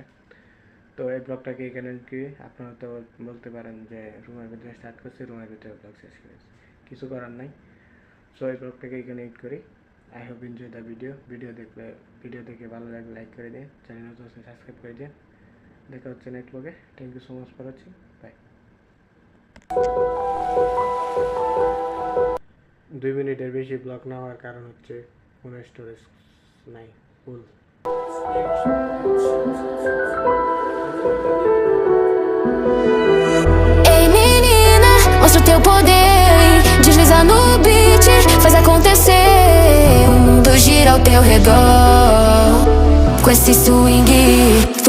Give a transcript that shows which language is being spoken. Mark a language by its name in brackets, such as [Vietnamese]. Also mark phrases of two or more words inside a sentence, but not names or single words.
[Bangla] তো এই ব্লগটাকে এখানে কি আপনারা তো বলতে পারেন যে রুমের ভিতরে স্টার্ট করছি, রুমের ভিতরে ব্লগ শেষ করেছি, কিছু করার নাই। সো এই ব্লগটাকে এখানে এড করি। [English] I hope enjoy the video [Bangla] দেখে ভালো লাগলে লাইক করে দিন, চ্যানেল তো সাবস্ক্রাইব করে দিন। দেখা হচ্ছে নেক্সট ব্লগে। [English] thank you so much for watching, bye. [Bangla] 2 মিনিটের বেশি ব্লগ না হওয়ার কারণ হচ্ছে ফোনের স্টোরেজ নাই, ফুল। [Portuguese] Ei menina, mostra o teu poder, desliza no beat, faz acontecer. O mundo gira ao teu redor, com esse swing